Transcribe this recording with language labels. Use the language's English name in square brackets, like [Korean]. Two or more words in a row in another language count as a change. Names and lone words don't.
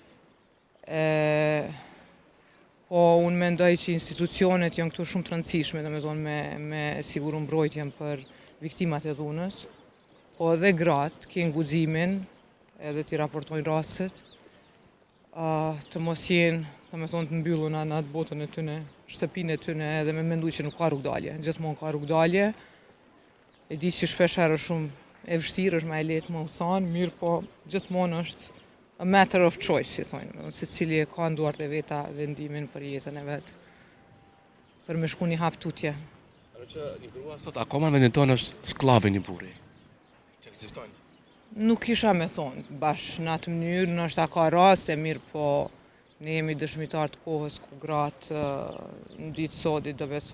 [Albanian] Po unë mendoj që institucionet janë këtu shumë të rëndësishme, domethënë me siguru mbrojtjen për viktimat e dhunës, po edhe gratë kanë guximin edhe t'i raportojnë rastet, të mos jenë, domethënë të mbylluna në atë botën e tyne, shtëpinë e tyne edhe me mendu që nuk ka rrugdalje. Gjithmonë ka rrugdalje. E di që shpesh herë është shumë e vështirë, është më e lehtë më u thonë, mirë po gjithmonë është [English] a matter of choice, [Albanian] si thonë, se cili e ka në duart e veta vendimin për jetën e vetë, për me shku një hap tutje. Që një grua sot akoma në vendin tonë është sklave një burri, që ekzistojnë. Nuk kisha me thonë, bashkë në atë mënyrë, nështë ka raste, mirë po ne jemi dëshmitar të kohës ku gratë në ditë sotit do me